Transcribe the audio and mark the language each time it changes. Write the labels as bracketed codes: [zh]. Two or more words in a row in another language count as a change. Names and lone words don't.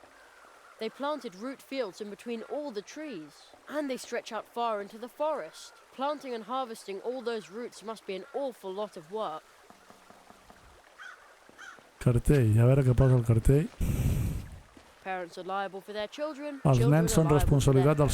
[en] They planted root fields in between all the trees, and they stretch out far into the forest. Planting and harvesting all those roots must be an awful lot of work. [ca] Cartell, a veure què posa el cartell. [en] Parents are liable for their children. [ca] Els [en] Children [ca] nens [en] are [ca] són [en] liable for [ca] responsabilitat [en] their